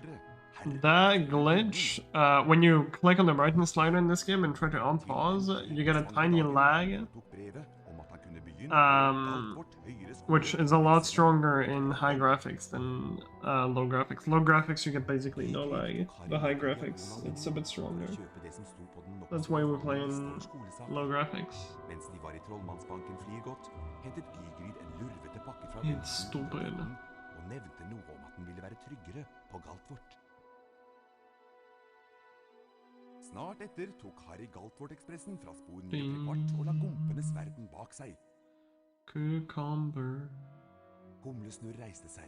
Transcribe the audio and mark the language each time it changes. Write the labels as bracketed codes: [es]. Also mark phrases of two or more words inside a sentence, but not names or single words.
[en] That glitch, when you click on the brightness slider in this game and try to unpause, you get a tiny lag, which is a lot stronger in high graphics than low graphics. Low graphics, you get basically no lag. The high graphics, it's a bit stronger. That's why we're playing low graphics. It's stupid. [no] Snart etter tok Harry Galtvort-ekspressen fra sporen til kvart og la gompenes verden bak seg. Cucumber. Humlesnurr reiste seg.